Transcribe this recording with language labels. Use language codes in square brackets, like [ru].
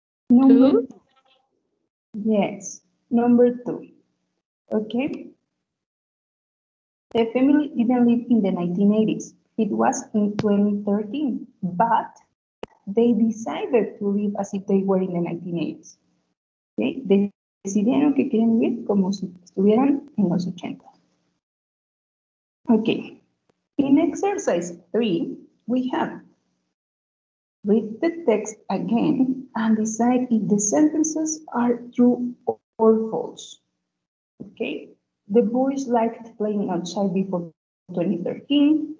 [en] Number, yes, number two. Okay. The family didn't live in the 1980s. It was in 2013, but they decided to live as if they were in the 1980s. Okay. [es] Decidieron que quieren vivir como si estuvieran en los 80. [en] Okay. In exercise 3, we have read the text again and decide if the sentences are true or false. Okay. The boys liked playing outside before 2013.